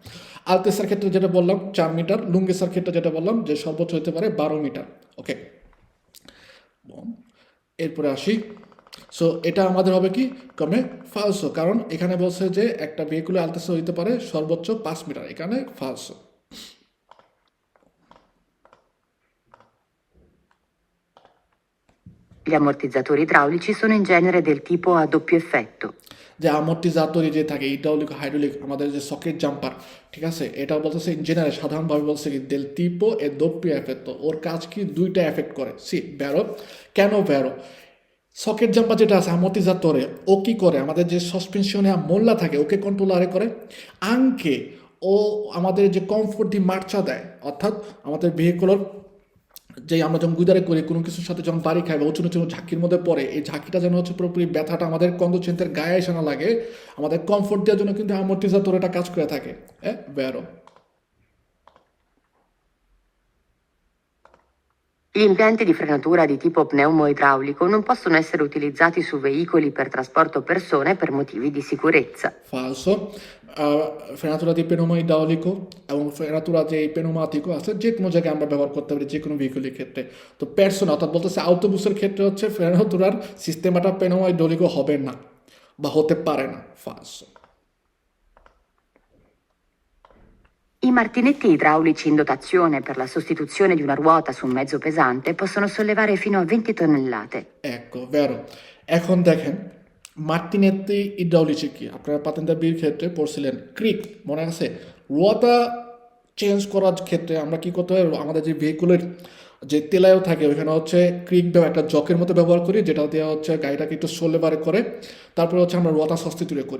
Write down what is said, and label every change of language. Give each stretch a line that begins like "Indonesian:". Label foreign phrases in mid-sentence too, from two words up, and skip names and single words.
Bangla: আলতেসার ক্ষেত্রে যেটা বললাম 4 মিটার, লুঙ্গেসার ক্ষেত্রে যেটা বললাম যে সর্বোচ্চ হতে পারে 12 মিটার। ওকে, এরপরে আসি। সো এটা আমাদের হবে কি
Italian: come falso,
Bangla: কারণ এখানে বলছে যে একটা ভেহিকুলে আলতেসা হইতে পারে সর্বোচ্চ 5 মিটার, এখানে ফালসো।
Italian: Gli ammortizzatori idraulici sono in genere del tipo a doppio effetto.
Bangla: যে আমর্টিজাতরি যে থাকে ইড্রাউলিক হাইড্রোলিক আমাদের যে সকেট জাম্পার, ঠিক আছে, এটা বলতেছে
English: in general
Bangla: সাধারণভাবে বলছে কি
Italian: del tipo a doppio effetto,
Bangla: ওর কাজ কি দুইটা এফেক্ট করে। ভ্যারো কেন ভ্যারো? সকেট জাম্পার যেটা আছে আমর্টিজাতরে, ও কি করে আমাদের যে সাসপেনশনে মোল্লা থাকে ওকে কন্ট্রোলারে করে, আঙ্কে ও আমাদের যে
Italian: comfort di marcia
Bangla: দেয়, অর্থাৎ আমাদের ভেহিকুলার যে আমরা যখন গুদারে করি কোনো কিছুর সাথে যখন বাড়ি খাই বা উঁচু উঁচু ঝাঁকির মধ্যে পড়ে, এই ঝাঁকিটা যেন হচ্ছে পুরোপুরি ব্যথাটা আমাদের কন্দচিন্তের গায়ে এসে না লাগে, আমাদের কমফোর্ট দেওয়ার জন্য কিন্তু আমর্টিজাতর এটা কাজ করে থাকে। ভ্যারো।
Italian: Gli impianti di frenatura di tipo pneumo-idraulico non possono essere utilizzati su veicoli per trasporto persone per motivi di sicurezza.
Bangla: ফালসো। ফেনাতুরা দিয়ে
Italian: pneumo idraulico
Bangla: এবং ফেনাতুরা যে পেনোমাটিকো আছে যে কোনো জায়গায় আমরা ব্যবহার করতে পারি যে কোনো ভেহিকুলের ক্ষেত্রে। তো পার্সোনা অর্থাৎ বলতেছে আউটোবুসের ক্ষেত্রে হচ্ছে ফেনাতুরার সিস্টেমাটা
Italian: pneumo idraulico
Bangla: হবে না বা হতে পারে না, ফালসো।
Italian: I martinetti idraulici in dotazione per la sostituzione di una ruota su un mezzo pesante possono sollevare fino a 20 tonnellate. Ecco, vero.
Bangla: এখন দেখেন
Italian: martinetti idraulici
Bangla: কি আপনারা
Italian: patente B
Bangla: ক্ষেত্রে পড়ছিলেন ক্রিক মনে আছে, রোয়াটা চেঞ্জ করার ক্ষেত্রে আমরা কি করতে হয়, আমাদের যে ভেহিকুলের যে তেলায়ও থাকে ওইখানে হচ্ছে ক্রিক একটা জকের মতো ব্যবহার করি, যেটা দেওয়া হচ্ছে গাড়িটাকে একটু সোলে বারে করে, তারপরে হচ্ছে আমরা রোয়াটা সস্তিতুরে করি।